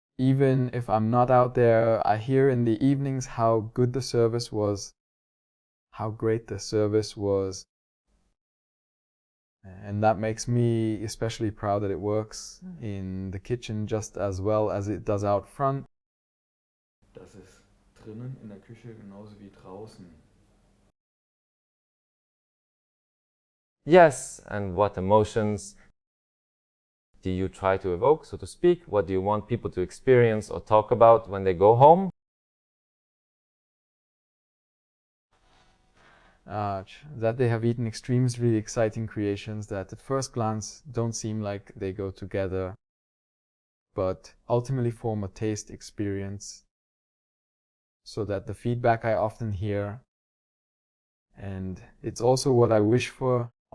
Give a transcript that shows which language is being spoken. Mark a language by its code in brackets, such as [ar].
[en] Even if I'm not out there, I hear in the evenings how good the service was, how great the service was. And that makes me especially proud that it works in the kitchen just as well as it does out front. [de] Das ist drinnen in der Küche genauso wie draußen. [en] Yes, and what emotions do you try to evoke, so to speak? What do you want people to experience or talk about when they go home? that they have eaten extremely exciting creations that at first glance don't seem like they go together, but ultimately form a taste experience, so that the feedback I often hear, and it's also what I wish for,